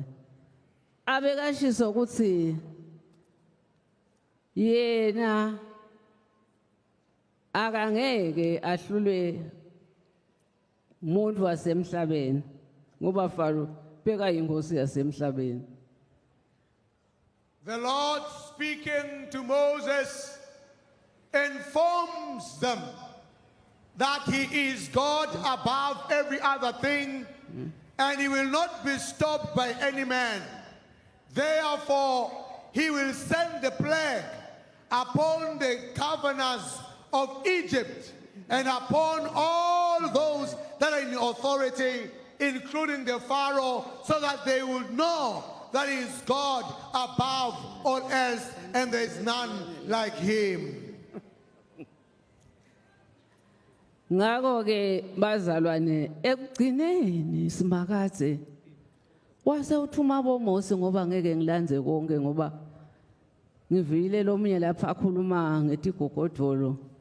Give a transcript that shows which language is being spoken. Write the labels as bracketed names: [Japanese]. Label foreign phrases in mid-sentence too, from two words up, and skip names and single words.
[Swati] Abekashiso ukuthi yena akangeke ahlulwe umuntu wasemhlabeni ngoba Pharaoh beka inkosi yasemhlabeni. [English] The Lord speaking to Moses informs them that he is God above every other thing, and he will not be stopped by any man. Therefore, he will send the plague upon the governors of Egypt and upon all those that are in authority, including the Pharaoh, so that they would know that he is God above all else and there is none like him. [Swati] Ngako ke bazalwane ekugcineni simakathe wase uthuma boMose ngoba ngeke ngilandze konke ngoba ngivile lomunye lapha akhuluma ngetigogodolo